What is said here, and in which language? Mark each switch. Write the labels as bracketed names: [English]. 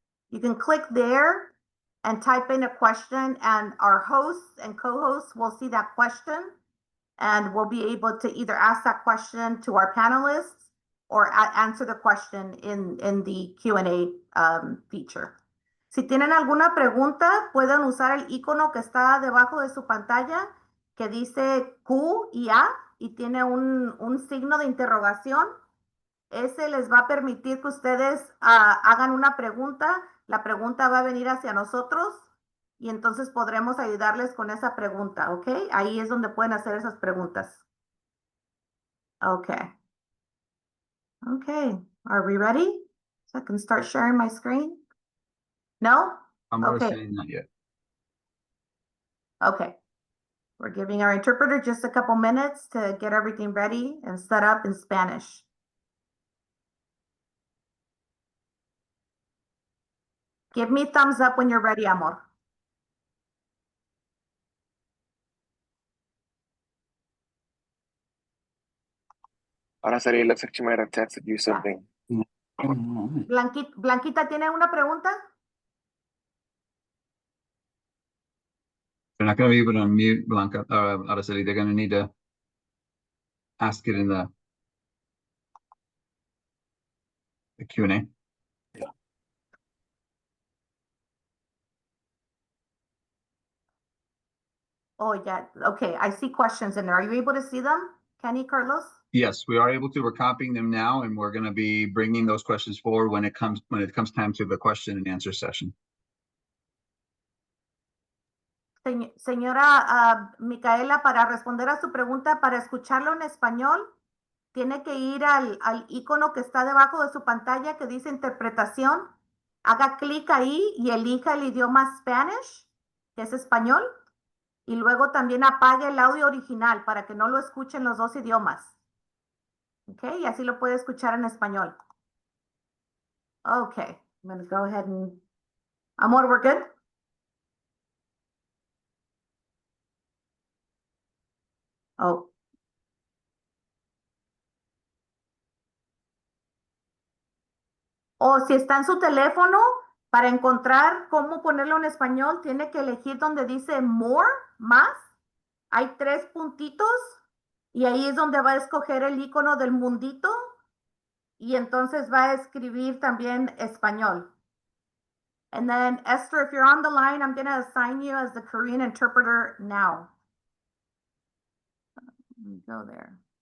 [English] You can click there and type in a question, and our hosts and co-hosts will see that question, and we'll be able to either ask that question to our panelists or answer the question in the Q&A feature. [Spanish] Si tienen alguna pregunta, pueden usar el icono que está debajo de su pantalla, que dice Q y A, y tiene un signo de interrogación. Ese les va a permitir que ustedes hagan una pregunta. La pregunta va a venir hacia nosotros y entonces podremos ayudarles con esa pregunta, ¿ok? Ahí es donde pueden hacer esas preguntas. [English] Okay. Okay, are we ready? So I can start sharing my screen? No? I'm Okay. saying not yet. Okay. We're giving our interpreter just a couple minutes to get everything ready and set up in Spanish. Give me thumbs up when you're ready, amor. Araceli, it looks like she might have texted you something. [Spanish] Blanquita, ¿tiene una pregunta? [English] They're not going to be able to unmute Blanca, Araceli. They're going to need to ask it in the Q&A. Oh, yeah. Okay, I see questions in there. Are you able to see them, Kenny, Carlos? Yes, we are able to. We're copying them now, and we're going to be bringing those questions forward when it comes time to the question and answer session. [Spanish] Señora Micaela, para responder a su pregunta, para escucharlo en español, tiene que ir al icono que está debajo de su pantalla que dice interpretación. Haga clic ahí y elija el idioma Spanish, que es español. Y luego también apague el audio original para que no lo escuchen los dos idiomas. Ok, y así lo puede escuchar en español. [English] Okay, I'm going to go ahead and... Amor, we're good? Oh. [Spanish] O si está en su teléfono, para encontrar cómo ponerlo en español, tiene que elegir donde dice more, más. Hay 3 puntitos y ahí es donde va a escoger el icono del mundito y entonces va a escribir también español. [English] And then, Esther, if you're on the line, I'm going to assign you as the Korean interpreter now. Let me go there.